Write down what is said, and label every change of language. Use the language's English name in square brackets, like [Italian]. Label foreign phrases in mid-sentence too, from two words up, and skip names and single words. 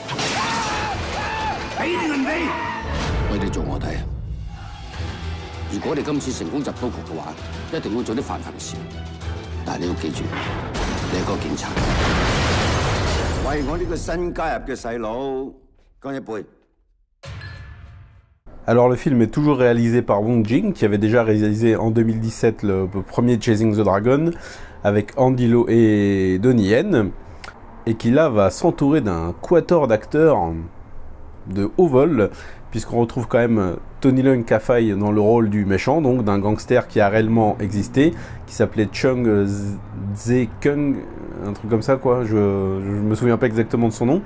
[Cantonese] 俾定唔俾？喂，你做我睇。如果你今次成功入到局嘅話，一定會做啲犯法嘅事。但係你要記住，你係個警察。為我呢個新加入嘅細佬乾一杯。 [French] Alors le film est toujours réalisé par Wong Jing, qui avait déjà réalisé en 2017 le premier Chasing the Dragon avec Andy Lau et Donnie Yen, et qui là va s'entourer d'un quatuor d'acteurs de haut vol, puisqu'on retrouve quand même Tony Leung Ka-fai dans le rôle du méchant, donc d'un gangster qui a réellement existé, qui s'appelait Chung Tse-Kung, un truc comme ça quoi, je me souviens pas exactement de son nom.